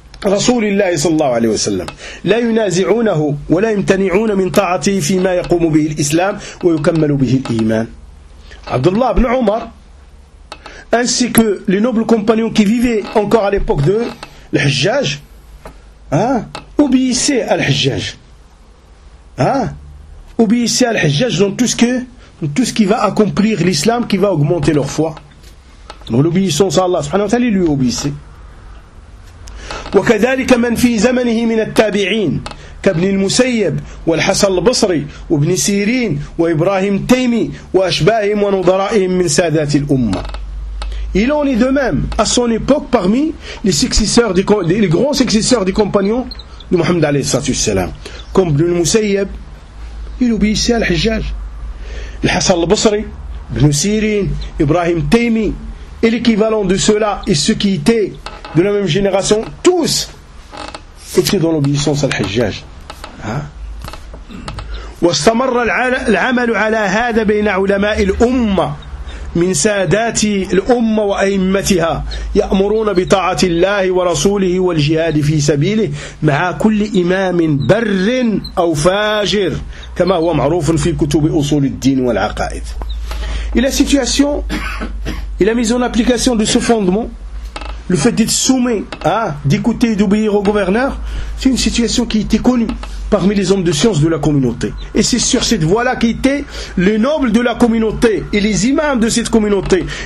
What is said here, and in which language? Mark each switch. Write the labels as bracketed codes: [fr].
[ar] رسول الله صلى الله عليه وسلم لا ينازعونه ولا يمتنعون من طاعته فيما يقوم به الإسلام ويكمل به الإيمان. [fr] عبد الله بن عمر ainsi que les nobles compagnons qui vivaient encore à l'époque de l'Hijjaj obéissaient à l'Hijjaj obéissaient à l'Hijjaj dans tout ce qui va accomplir l'islam, qui va augmenter leur foi. Donc l'obéissance à Allah [ar] subhanahu wa ta'ala, [fr] lui obéissait. [ar] وكذلك من في زمنه من التابعين كابن المسيب والحسن البصري وابن سيرين وابراهيم تيمي واشباههم ونظرائهم من سادات الامه. [fr] Il en est de même à son époque parmi les successeurs des grands successeurs des compagnons de Mohammed [ar] alayhi salatu wassalam, [fr] comme ibn al-Musayyib, il obéissait à l'Hijjaj, al-Hasan al-Basri, ibn Sirin, Ibrahim Taymi. Et l'équivalent de cela et ceux qui étaient de la même génération, tous étaient dans l'obéissance à l'Hijjaj. [ar] واستمر العمل على هذا بين علماء الأمة من سادات الأمة وأئمتها يأمرون بطاعة الله ورسوله والجهاد في سبيله مع كل إمام بر أو فاجر كما هو معروف في كتب أصول الدين والعقائد. [fr] Et la situation et la mise en application de ce fondement, le fait d'être soumis, d'écouter et d'obéir au gouverneur, c'est une situation qui était connue parmi les hommes de science de la communauté. Et c'est sur cette voie-là qu'étaient les nobles de la communauté et les imams de cette communauté.